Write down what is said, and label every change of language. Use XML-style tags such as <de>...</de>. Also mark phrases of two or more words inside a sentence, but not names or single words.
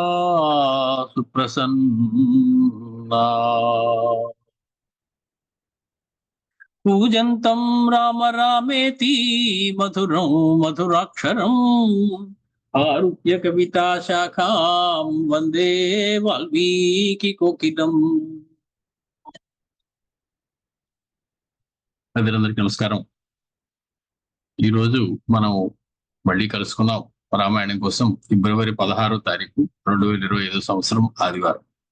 <sa>सुप्रसन्ना पूजन्तं राम रामेति मधुरं मधुराक्षरम् आरुह्य कविता शाखां వందే వాల్మీకి కోకిలం.</sa> <te>ప్రజలందరికీ నమస్కారం. ఈరోజు మనం మళ్ళీ కలుసుకున్నాం రామాయణం కోసం. ఫిబ్రవరి 16వ తారీఖు 2025 సంవత్సరం ఆదివారం.</te>